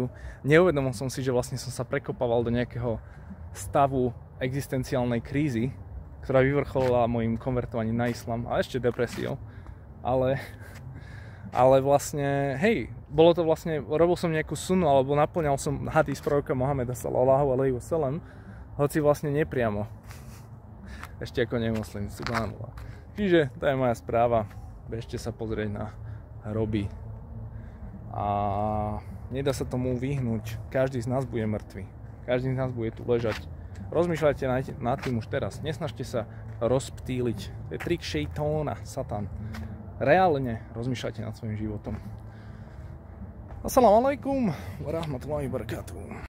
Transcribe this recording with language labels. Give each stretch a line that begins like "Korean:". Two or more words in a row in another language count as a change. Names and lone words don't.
Slovak: Neuvedomil som si, že vlastne som sa prekopával do nejakého stavu existenciálnej krízy, ktorá vyvrcholila mojim konvertovaním na islam a ešte depresiou. Ale vlastne, hej, robil som nejakú sunu alebo naplňal som hadis proroka Mohameda
Arabic: صلى الله عليه وسلم,
Slovak: hoci vlastne nepriamo. Ešte ako nemoslim, subhanallah. Čiže to je moja správa. Bežte sa pozrieť na hroby a nedá sa tomu vyhnúť. Každý z nás bude mŕtvy. Každý z nás bude tu ležať. Rozmýšľajte nad tým už teraz. Nesnažte sa rozptýliť. To je trik šejtóna, satan. Reálne rozmýšľajte nad svojím životom.
Arabic: السلام عليكم ورحمة الله وبركاته.